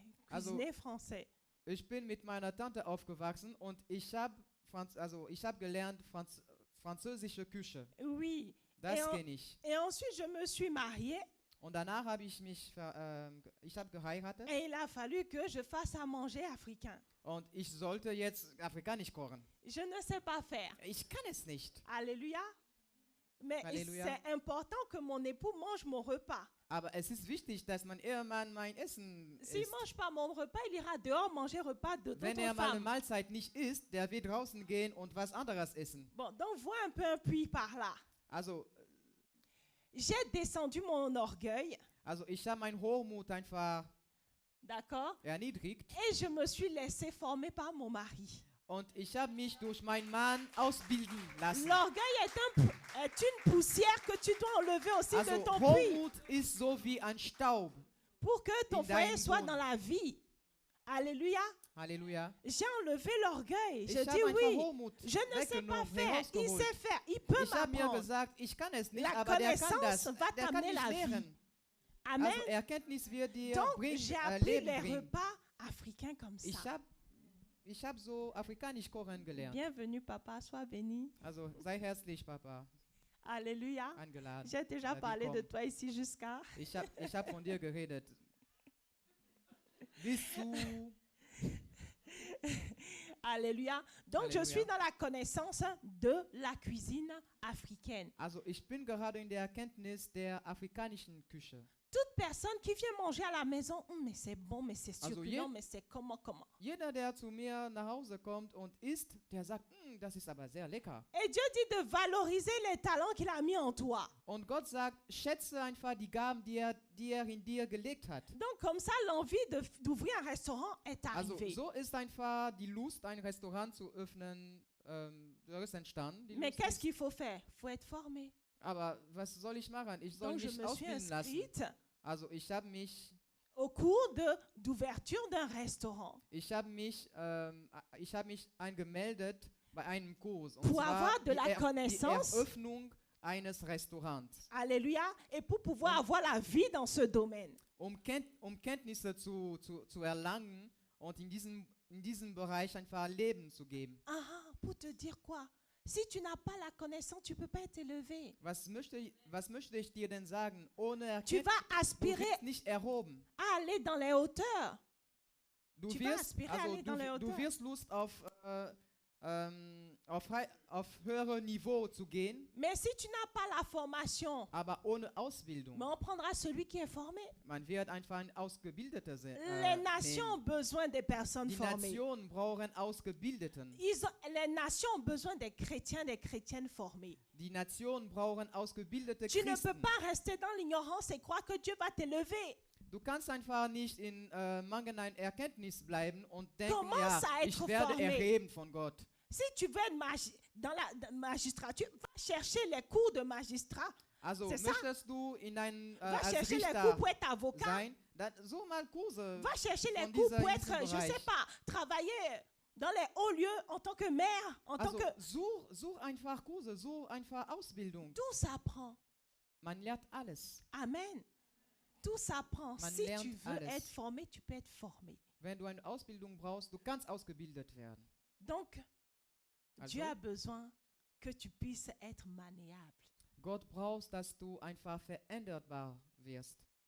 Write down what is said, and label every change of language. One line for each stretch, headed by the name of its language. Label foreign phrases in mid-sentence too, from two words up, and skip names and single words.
German: Also-
French: cuisiner français.
German: Ich bin mit meiner Tante aufgewachsen und ich habe gelernt französische Küche.
French: Oui.
German: Das
French: Et,
German: kenne ich.
French: et ensuite je me suis mariée
German: Und danach habe ich geheiratet
French: et il a fallu que je fasse à manger africain.
German: und ich sollte jetzt afrikanisch kochen.
French: Je ne sais pas faire.
German: Ich kann es nicht.
French: Alléluia. Mais Alléluia. c'est important que mon époux mange mon repas.
German: Aber es ist wichtig, dass mein Ehemann mein Essen
French: S'il
German: isst.
French: ne mange pas mon repas, il ira dehors manger repas d'autres
German: Wenn er meine
French: femmes.
German: Mahlzeit nicht isst, der wird draußen gehen und was anderes essen.
French: Bon, donc vois un peu un puits par là.
German: Also
French: J'ai descendu mon orgueil,
German: ich habe meinen Hochmut einfach
French: d'accord?
German: erniedrigt
French: Et je me suis laissée former par mon mari.
German: und ich habe mich durch meinen Mann ausbilden lassen.
French: L'orgueil est une poussière que tu dois enlever aussi
German: Also
French: de ton puits
German: Hochmut ist so wie ein Staub.
French: pour que ton
German: in
French: foyer
German: deinem
French: soit
German: Boden.
French: dans la vie. Alléluia.
German: Halleluja.
French: J'ai enlevé l'orgueil.
German: Ich
French: Je
German: habe
French: dis
German: einfach
French: oui.
German: Hochmut
French: Je ne sais pas
German: weggenommen,
French: faire. Il
German: herausgeholt.
French: sait faire. Il peut
German: Ich habe mir
French: m'apprendre.
German: gesagt, ich kann es nicht,
French: La
German: aber der kann
French: connaissance
German: das.
French: va
German: Der kann
French: t'amener
German: mich
French: la vie.
German: lehren.
French: Amen.
German: Also Erkenntnis wird dir
French: Donc, j'ai appris
German: Leben
French: les
German: bringen.
French: repas africains comme ça.
German: Ich hab so afrikanisch kochen gelernt.
French: Bienvenue, papa. Sois béni.
German: Also sei herzlich, Papa,
French: Alléluia.
German: eingeladen.
French: J'ai déjà parlé de
German: willkommen.
French: toi ici jusqu'à.
German: Ich hab von dir geredet. Bist du?
French: Alléluia. Donc, Alléluia. je suis dans la connaissance de la cuisine africaine.
German: Also ich bin gerade in der Erkenntnis der afrikanischen Küche.
French: Toute personne qui vient manger à la maison, mais c'est bon, mais c'est
German: Also
French: succulent, mais c'est comment.
German: Jeder, der zu mir nach Hause kommt und isst, der sagt, das ist aber sehr lecker.
French: Et Dieu dit de valoriser les talents qu'il a mis en toi.
German: Und Gott sagt, schätze einfach die Gaben, die er in dir gelegt hat.
French: Donc, comme ça, l'envie d'ouvrir un restaurant est
German: Also
French: arrivée.
German: so ist einfach die Lust, ein Restaurant zu öffnen, ist entstanden. Die
French: Mais
German: Lust
French: qu'est-ce
German: ist,
French: qu'il faut faire? Il faut être formé.
German: aber was soll ich machen? Ich soll
French: Donc, je
German: mich
French: me suis
German: ausbilden lassen.
French: inscrite
German: Also ich habe mich
French: au cours d'ouverture d'un restaurant
German: angemeldet bei einem Kurs. Und
French: pour
German: zwar
French: avoir de la
German: die
French: connaissance.
German: Eröffnung eines Restaurants.
French: Alléluia. Et pour pouvoir avoir la vie dans ce domaine.
German: Kenntnisse zu erlangen und in diesem Bereich einfach Leben zu geben.
French: Ah, pour te dire quoi? Si tu n'as pas la connaissance, tu ne peux pas être élevé.
German: Was möchte ich dir denn sagen? Ohne
French: Tu
German: Erkenntnis,
French: vas
German: du
French: aspirer
German: wirst nicht erhoben.
French: à aller dans les hauteurs.
German: Du
French: Tu vas
German: wirst,
French: aspirer à
German: also
French: aller dans les
German: du
French: hauteurs.
German: wirst Lust auf auf höhere Niveau zu gehen,
French: Mais si tu n'as pas la formation,
German: aber ohne Ausbildung.
French: mais on prendra celui qui est formé.
German: Man wird einfach ein Ausgebildeter
French: Les nations ont
German: nehmen.
French: besoin des personnes
German: Die
French: formées.
German: Nationen brauchen Ausgebildeten.
French: Les nations ont besoin des chrétiens, des chrétiennes formées.
German: Die Nationen brauchen ausgebildete
French: Tu ne peux
German: Christen.
French: pas rester dans l'ignorance et croire que Dieu va t'élever.
German: Du kannst einfach nicht in mangelnder Erkenntnis bleiben und denken,
French: Commence
German: ja,
French: à être
German: ich werde
French: formé.
German: erheben von Gott.
French: Si tu veux être dans la magistrature, va chercher les cours de magistrat.
German: Also
French: C'est ça.
German: möchtest du in ein,
French: Va
German: als
French: chercher les
German: Richter
French: cours pour être avocat.
German: sein, dann such mal Kurse.
French: Va chercher les
German: von
French: cours
German: dieser-
French: pour
German: in
French: être,
German: diesem
French: je ne sais
German: Bereich.
French: pas, travailler dans les hauts lieux en tant que maire, en tant
German: Also
French: que...
German: such einfach Kurse, such einfach Ausbildung.
French: Tout s'apprend.
German: Man lernt alles.
French: Amen. Tout s'apprend.
German: Man
French: Si
German: lernt
French: tu veux
German: alles.
French: être formé, tu peux être formé.
German: Wenn du eine Ausbildung brauchst, du kannst ausgebildet werden.
French: Donc,
German: Also,
French: Dieu a besoin que tu puisses être maniable.
German: Gott braucht, dass du einfach veränderbar wirst.